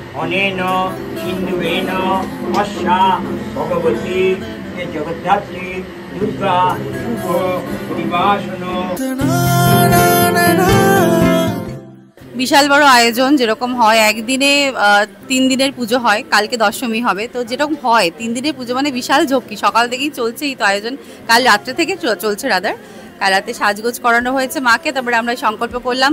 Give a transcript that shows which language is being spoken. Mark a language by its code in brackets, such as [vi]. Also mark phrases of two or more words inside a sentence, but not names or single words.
[sa] अनेन सिंधुवेन अस्या भगवती जगद्धात्री दुर्गा शुभ निवासन। [bn] বিশাল বড় আয়োজন, যেরকম হয় একদিনে 3 দিনের পুজো হয়, কালকে দশমী হবে, তো যেরকম হয় 3 দিনের পুজো মানে বিশাল ঝক্কি, সকাল থেকেই চলছে এই তো আয়োজন, কাল রাত্রে থেকে চলছে রাদার। কাল রাতে সাজগোজ করানো হয়েছে মাকে, তারপরে আমরা সংকল্প করলাম।